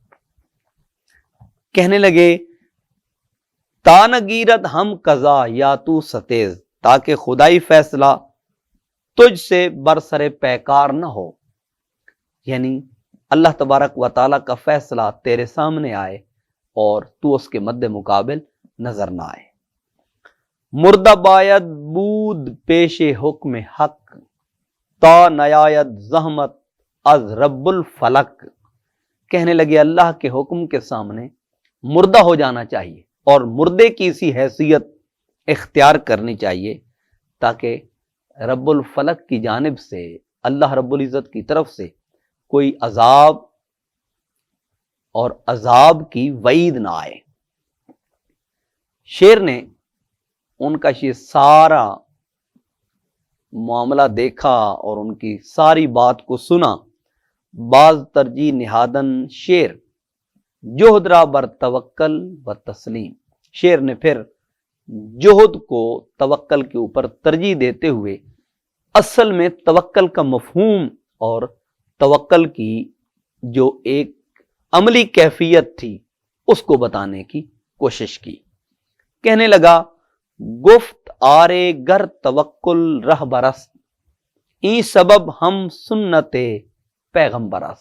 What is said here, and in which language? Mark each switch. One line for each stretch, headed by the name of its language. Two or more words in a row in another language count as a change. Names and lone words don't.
Urdu: کہنے لگے
Persian: تان گیرت ہم قضا یا تو ستیز،
Urdu: تاکہ خدائی فیصلہ تجھ سے برسر پیکار نہ ہو، یعنی اللہ تبارک و تعالیٰ کا فیصلہ تیرے سامنے آئے اور تو اس کے مد مقابل نظر نہ آئے۔
Persian: مردہ باید بود پیش حکم حق، تا نیاید زحمت از رب الفلک۔
Urdu: کہنے لگے اللہ کے حکم کے سامنے مردہ ہو جانا چاہیے اور مردے کی سی حیثیت اختیار کرنی چاہیے تاکہ رب الفلک کی جانب سے، اللہ رب العزت کی طرف سے کوئی عذاب اور عذاب کی وعید نہ آئے۔ شیر نے ان کا یہ سارا معاملہ دیکھا اور ان کی ساری بات کو سنا۔
Persian: باز ترجیح نہادن شیر، جہد را بر توکل و تسلیم۔
Urdu: شیر نے پھر جہد کو توکل کے اوپر ترجیح دیتے ہوئے اصل میں توکل کا مفہوم اور توکل کی جو ایک عملی کیفیت تھی اس کو بتانے کی کوشش کی۔ کہنے لگا
Persian: گفت آرے گر توکل رہ برست، ای سبب ہم سنت پیغمبرست۔